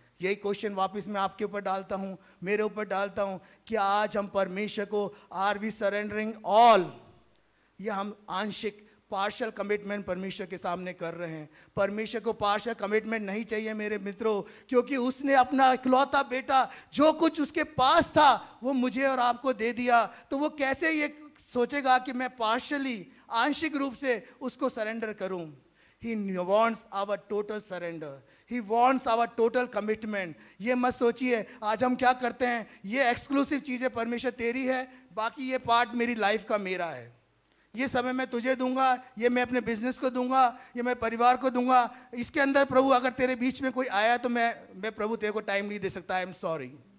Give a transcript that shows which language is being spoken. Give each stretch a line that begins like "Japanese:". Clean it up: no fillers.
Hindi: यही क्वेश्चन वापस मैं आपके ऊपर डालता हूं, मेरे ऊपर डालता हूं कि आज हम परमेश्वर को,
English: are we surrendering all,
Hindi: या हम आंशिक पार्शियल कमिटमेंट परमेश्वर के सामने कर रहे हैं। परमेश्वर को पार्शियल कमिटमेंट नहीं चाहिए मेरे मित्रों, क्योंकि उसने अपना इकलौता बेटा, जो कुछ उसके पास था, वो मुझे और आपको दे दिया। तो वो कैसे ये सोचेगा कि मैं पार्शियली, आंशिक रूप से उसको सरेंडर करूं।
English: He wants our total surrender. He wants our total commitment.
Hindi: ये मत सोचिए आज हम क्या करते हैं, ये एक्सक्लूसिव चीज़ें परमेश्वर तेरी है, बाकी ये पार्ट मेरी लाइफ का मेरा है, ये समय मैं तुझे दूंगा, ये मैं अपने बिजनेस को दूंगा, ये मैं परिवार को दूंगा। इसके अंदर प्रभु अगर तेरे बीच में कोई आया तो मैं प्रभु तेरे को टाइम नहीं दे सकता,
English: I am sorry.